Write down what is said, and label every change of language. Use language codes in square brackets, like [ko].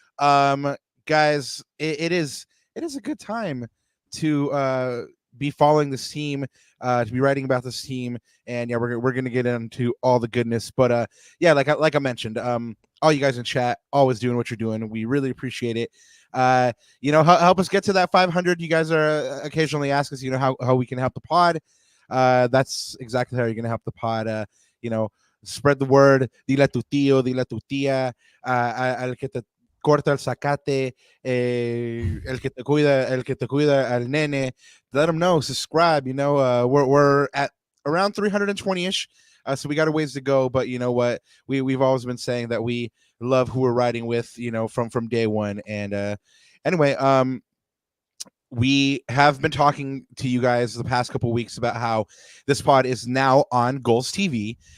[en] Guys, it is a good time to be following this team, to be writing about this team, and yeah, we're gonna get into all the goodness. But yeah, like I mentioned, all you guys in chat always doing what you're doing. We really appreciate it. Help us get to that 500. You guys are occasionally ask us, how we can help the pod. That's exactly how you're gonna help the pod. spread the word. [es] Dile a tu tío, dile a tu tía, al que te corta el zacate, el que te cuida al nene. [en] Let them know. Subscribe. We're at around 320ish. So we got a ways to go, but you know what? We've always been saying that we love who we're riding with, from day one. And anyway, we have been talking to you guys the past couple of weeks about how this pod is now on Goals TV.